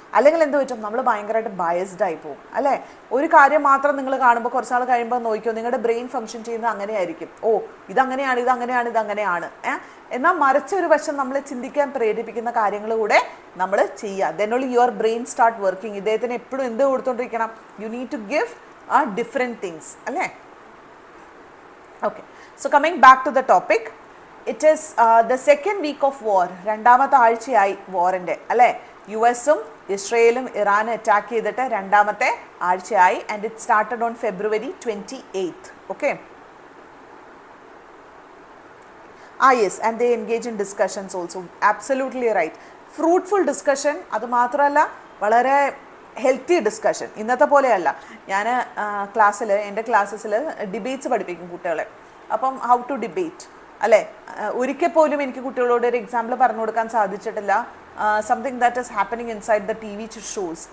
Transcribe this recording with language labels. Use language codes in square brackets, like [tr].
[ml] അല്ലെങ്കിൽ എന്ത് പറ്റും, നമ്മൾ ഭയങ്കരമായിട്ട് ബയസ്ഡ് ആയി പോകും അല്ലേ. ഒരു കാര്യം മാത്രം നിങ്ങൾ കാണുമ്പോൾ കുറച്ചാൾ കഴിയുമ്പോൾ നോക്കിയോ, നിങ്ങളുടെ ബ്രെയിൻ ഫംഗ്ഷൻ ചെയ്യുന്നത് അങ്ങനെയായിരിക്കും. ഓ ഇതങ്ങനെയാണ്, ഇതങ്ങനെയാണ്, ഇതങ്ങനെയാണ്. എന്നാൽ മറിച്ച ഒരു വശം നമ്മളെ ചിന്തിക്കാൻ പ്രേരിപ്പിക്കുന്ന കാര്യങ്ങൾ കൂടെ നമ്മൾ ചെയ്യുക. [en] Then only your brain start working. [ml] ഇദ്ദേഹത്തിന് എപ്പോഴും എന്ത് കൊടുത്തോണ്ടിരിക്കണം, [en] You need to give different things അല്ലേ. Okay, so coming back to the topic, it is the second week of war. [ml] രണ്ടാമത്തെ ആഴ്ചയായി വാറിൻ്റെ അല്ലേ. US-ഉം ഇസ്രയേലും ഇറാനും അറ്റാക്ക് ചെയ്തിട്ട് രണ്ടാമത്തെ ആഴ്ചയായി. [en] And it started on February 28th. Okay. Yes, and they engage in discussions also. Absolutely right. Fruitful discussion. [ml] അത് മാത്രമല്ല വളരെ healthy discussion. ഇന്നത്തെ പോലെയല്ല. ഞാൻ എൻ്റെ ക്ലാസ്സിൽ ഡിബേറ്റ്സ് പഠിപ്പിക്കും കുട്ടികളെ. അപ്പം [en] how to debate, [ml] അല്ലേ? ഒരിക്കൽ പോലും എനിക്ക് കുട്ടികളോട് ഒരു എക്സാമ്പിൾ പറഞ്ഞു കൊടുക്കാൻ സാധിച്ചിട്ടില്ല. [en] Something that is happening inside the T V shows.